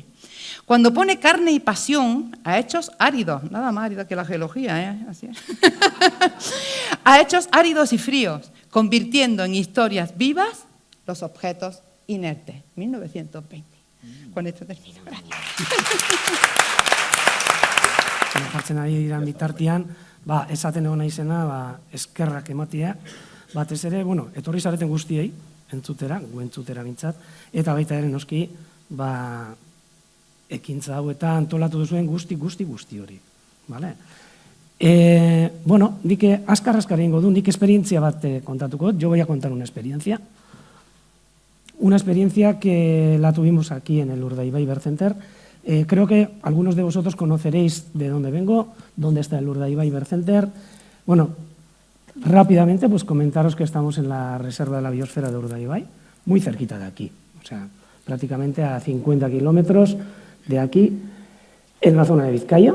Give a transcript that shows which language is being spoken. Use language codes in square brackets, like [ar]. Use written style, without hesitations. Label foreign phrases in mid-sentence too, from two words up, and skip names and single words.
[es] Cuando pone carne y pasión a hechos áridos, nada más árido que la geología, así es. A hechos áridos y fríos, convirtiendo en historias vivas los objetos inertes. 1920. Con esto termino. Gracias. [eu] Jartzen ari diran bitartian, esaten egon naizena, eskerrak ematea, batez ere, etorri zareten guztiei, entzutera, guentzutera bintzat, eta baita ere noski, ekintza hau eta antolatu duzuen guzti hori. Nik azkar egingo du, nik esperientzia bat kontatuko, [es] yo voy a contar una experiencia que la tuvimos aquí en el Urdaibai Bird Center. Creo que algunos de vosotros conoceréis de dónde vengo, dónde está el Urdaibai Bird Center. Bueno, rápidamente pues comentaros que estamos en la Reserva de la Biosfera de Urdaibai, muy cerquita de aquí, o sea, prácticamente a 50 kilómetros de aquí, en la zona de Vizcaya.